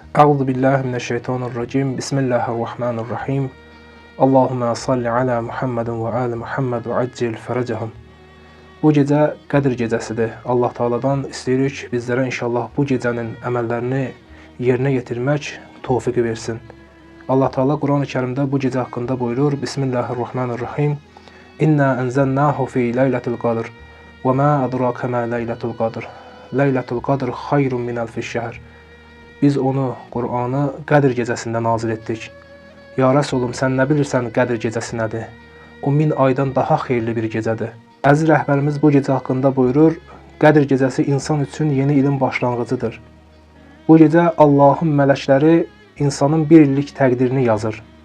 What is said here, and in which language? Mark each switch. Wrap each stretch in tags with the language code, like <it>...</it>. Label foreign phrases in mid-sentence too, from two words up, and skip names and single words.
<ar>أعوذ بالله من الشيطان الرجيم. بسم الله الرحمن الرحيم. اللهم صل على محمد وآل محمد وعجل فرجهم.</ar> <az>Bu gecə Qədr gecəsidir. Allah Taala'dan istəyirik bizlərə inşallah bu gecənin əməllərini yerinə yetirmək tövfiqi versin. Allah Taala Quran-ı Kərimdə bu gecə haqqında buyurur:</az> <ar>بسم الله الرحمن الرحيم. إنا أنزلناه في ليلة القدر. وما أدراك ما ليلة القدر. ليلة القدر خير من ألف شهر.</ar> <az>Biz onu, Qur'anı Qədr gecəsində nazil etdik. Ya Rəsulum, sən nə bilirsən Qədr gecəsi nədir? O 1000 aydan daha xeyirli bir gecədir. Əziz rəhbərimiz bu gecə haqqında buyurur: Qədr gecəsi insan üçün yeni ilin başlanğıcıdır. Bu gecə Allahın mələkləri insanın bir illik təqdirini yazır.</az>